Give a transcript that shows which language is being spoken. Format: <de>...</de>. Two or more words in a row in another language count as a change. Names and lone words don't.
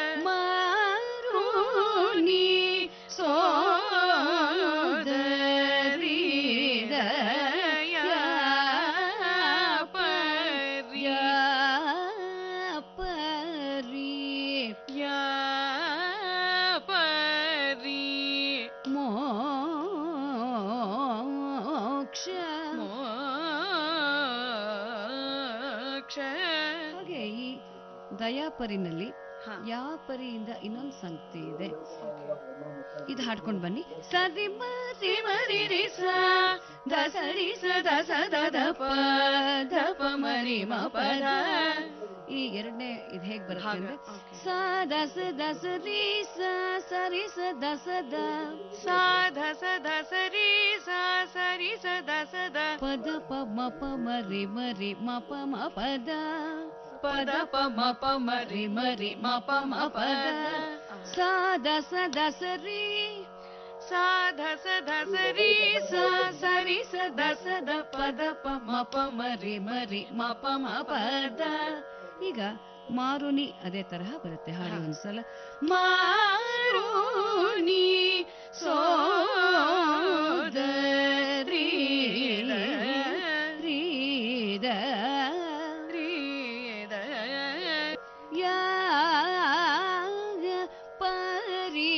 <te>ಮಾರುನಿ ಸೋದರಿ ದಯ ಪರಿ ಪರಿ ಯಾ ಪರಿ ಮೋಕ್ಷ. ಮೋಕ್ಷ.</te> <kn>ಹಾಗೆ ಈ ದಯಾಪರಿನಲ್ಲಿ ಹಾ. ಯಾವ ಪರಿಯಿಂದ ಇನ್ನೊಂದು ಸಂಗತಿ ಇದೆ, ಇದು ಹಾಡ್ಕೊಂಡು ಬನ್ನಿ. ಸರಿ ಮರಿ ಮರಿ ರಿ ಸ ದ ಸರಿ ಸ ದ ಸ ದ ದ ಪ ದ ಪ ಮರಿ ಮ ಪದ. ಈ ಎರಡನೇ ಇದು ಹೇಗ್ ಬರುತ್ತೆ ಅಂದ್ರೆ ಸ ದ ಸ ದ ಸ ರಿ ಸ ಸರಿ ಸ ದ ಸ ದ ಸಾ ಧ ಸ ಧ ಸ ರಿ ಸಾ ಸರಿ ಸ ದ ಸ ದ ಪದ ಪ ಮ ಪ ಮರಿ ಮರಿ ಮ ಪ ಮ ಪದ ಪದ ಪ ಮ ಪ ಮರಿ ಮರಿ ಮ ಪ ಮ ಪದ ಸ ದ ಸ ದ ಸ ರಿ ಸಾ ಧ ಸ ಧ ಸ ರಿ ಸ ಸರಿ ಸ ದ ಸ ದ ಪದ ಪ ಮ ಪ ಮರಿ ಮರಿ ಮ ಪ ಮ ಪದ. ಈಗ ಮಾರುನಿ ಅದೇ ತರಹ ಬರುತ್ತೆ. ಹಾಡಿ ಒಂದ್ಸಲ.</kn> <te>ಮಾರುನಿ ಸೋದರಿ ರೀದ ಯಾ ಪರಿ</te>